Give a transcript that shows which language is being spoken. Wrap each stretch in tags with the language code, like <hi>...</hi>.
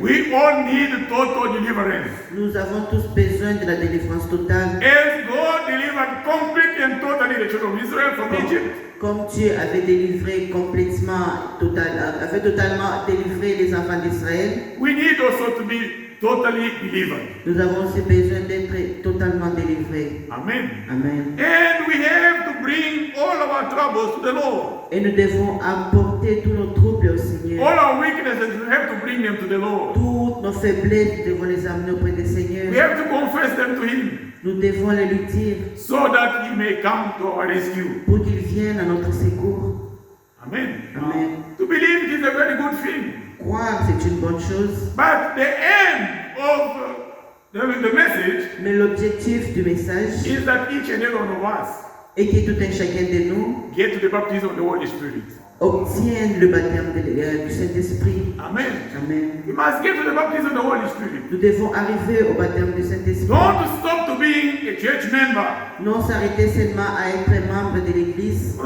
<en>We all need total deliverance.</en> <fr>Nous avons tous besoin de la délivrance totale.</fr> <en>As God delivered completely and totally the children of Israel from Egypt,</en> <fr>Comme Dieu avait délivré complètement, avait totalement délivré les enfants d'Israël,</fr> <en>we need also to be totally delivered.</en> <fr>nous avons aussi besoin d'être totalement délivrés.</fr> <en>Amen.</en> <fr>Amen.</fr> <en>And we have to bring all of our troubles to the Lord.</en> <fr>Et nous devons apporter tous nos troubles au Seigneur.</fr> <en>All our weaknesses, we have to bring them to the Lord.</en> <fr>Toutes nos faiblesses, nous devons les amener auprès du Seigneur. Seigneur.</fr> <en>We have to confess them to Him</en> <fr>Nous devons les lui dire</fr> <en>so that He may come to our rescue.</en> <fr>pour qu'il vienne à notre secours.</fr> <en>Amen.</en> <fr>Amen.</fr> <en>To believe it is a very good thing.</en> <fr>Croire, c'est une bonne chose.</fr> <en>But the aim of the message</en> <fr>Mais l'objectif du message</fr> <en>is that each and every one of us</en> <fr>est que tout un chacun de nous</fr> <en>get to the baptism of the Holy Spirit.</en> <fr>obtienne le baptême du Saint-Esprit.</fr> <en>Amen.</en> <fr>Amen.</fr> <en>We must get to the baptism of the Holy Spirit.</en> <fr>Nous devons arriver au baptême du Saint-Esprit.</fr> <en>Don't stop to being a church member.</en> <fr>Non s'arrêter seulement à être membre de l'Église.</fr>